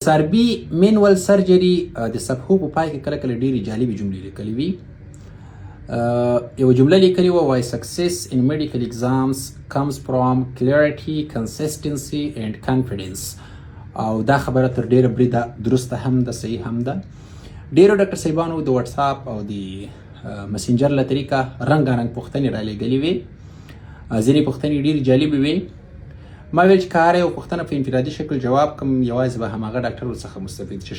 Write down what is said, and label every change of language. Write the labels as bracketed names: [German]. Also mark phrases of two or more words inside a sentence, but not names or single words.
[Pashto] سربي مینوال سرجري د صفحو په پای کې کله کله ډېرې جالبې جملې لیکلې وي. یوه جمله لیکلې وه وای [English] success in medical exams comes from clarity, consistency and confidence. [Pashto] او دا خبره تر ډېره بریده درسته هم ده، صحیح هم ده. ډېرو ډاکټر صاحبانو د واتساپ او د مسنجر له طریقه رنګارنګ پوښتنې رالیږلې وې. ځینې پوښتنې ډېرې جالبې وې. ما ویل چې که هره یوه پوښتنه په انفرادي شکل جواب کړم یوازې به هماغه ډاکټر ورڅخه مستفید شي.